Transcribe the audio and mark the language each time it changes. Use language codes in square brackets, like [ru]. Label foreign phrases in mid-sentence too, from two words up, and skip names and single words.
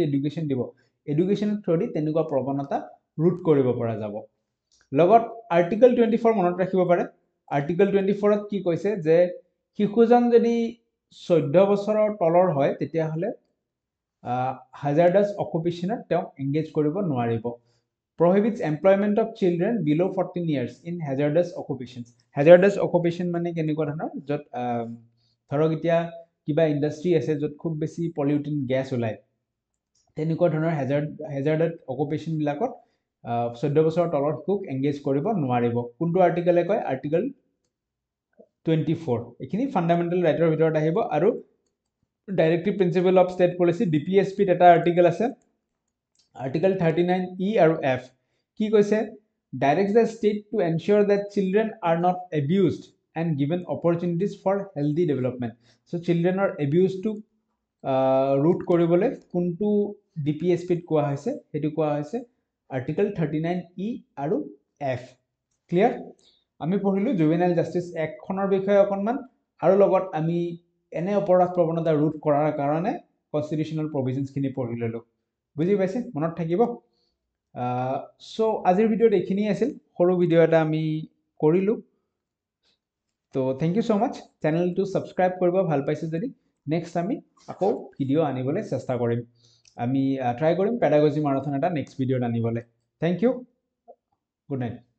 [as] এডুকেশ্যন দিব এডুকেশ্যনৰ থ্ৰুদি তেনেকুৱা প্ৰৱণতা ৰোধ কৰিব পৰা যাব লগত আৰ্টিকল 24 মনত ৰাখিব পাৰে আৰ্টিকল 24ত কি কৈছে যে শিশুজন যদি 14 বছৰৰ তলৰ হয় তেতিয়াহ'লে [en] hazardous occupation [as] তেওঁ এংগেজ কৰিব নোৱাৰিব [en] prohibits employment of children below 14 years in hazardous occupation [as] মানে কেনেকুৱা ধৰণৰ যত ধৰক এতিয়া কিবা ইন্ডাষ্ট্ৰি আছে যত খুব বেছি পলিউটিং গ্যাস ওলায় তেনেকুৱা ধৰণৰ [en] hazardous occupation [as] বিলাকত 14 বছৰৰ তলৰ শিশুক এংগেজ কৰিব নোৱাৰিব কোনটো আৰ্টিকলে কয় আৰ্টিকল 24 এইখিনি [en] fundamental right [as] ভিতৰত আহিব আৰু [en] directive principle of state policy [as] ডিপিএছপি ত এটা আৰ্টিকল আছে আৰ্টিকল 39E আৰু F কি কৈছে [en] directs the state to ensure that children are not abused and given opportunities for healthy development so children are abused to root [as] কৰিবলৈ কোনটো ডিপিএছপি ত কোৱা হৈছে হেতু কোৱা হৈছে আৰ্টিকল 39E আৰু F ক্লিয়াৰ আমি পঢ়িলো [en] juvenile justice act [as] খনৰ বিষয়ে অকনমান আৰু লগত আমি এনে অপৰাধ প্ৰৱণতা ৰোধ কৰাৰ কাৰণে [en] constitutional provisions [as] খিনি পঢ়ি ললো বুজি পাইছে মনত থাকিব সো আজিৰ ভিডিঅ'ত এইখিনি আছিল সৰু ভিডিঅ' এটা আমি কৰিলো তো [en] thank you so much [as] চেনেলটো সাবস্ক্ৰাইব কৰিব ভাল পাইছে যদি নেক্সট আমি আকৌ ভিডিঅ' আনিবলৈ চেষ্টা কৰিম আমি ট্ৰাই কৰিম [en] pedagogy marathon [as] এটা নেক্সট ভিডিঅ'ত আনিবলৈ [en] thank you good night